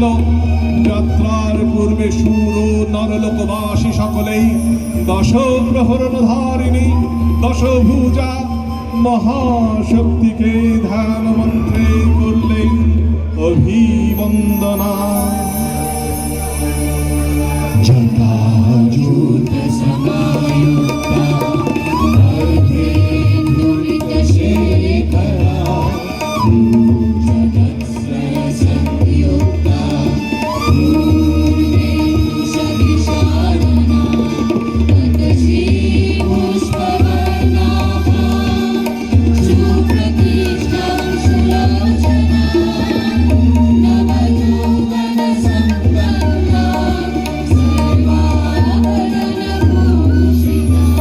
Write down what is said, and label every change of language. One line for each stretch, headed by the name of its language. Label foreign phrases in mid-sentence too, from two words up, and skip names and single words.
Bangla: যাত্রার পূর্বে সুর ও নরলোকবাসী সকলেই দশ প্রহরণ ধারিণী, দশভুজা, মহাশক্তিকে ধ্যান মন্ত্রে করলেন অভিবন্দনা।
Sanskrit: জটাজুট সমায়ুক্তা अर्धे धूलितशेखरा जगत्सरसंयुक्ता पूर्णेन्दुसविशारणा ततसी पुष्पवर्णाः सुप्रतिष्ठां सुलोचना नवयौवनसम्पन्ना सर्वाभरणभूषिता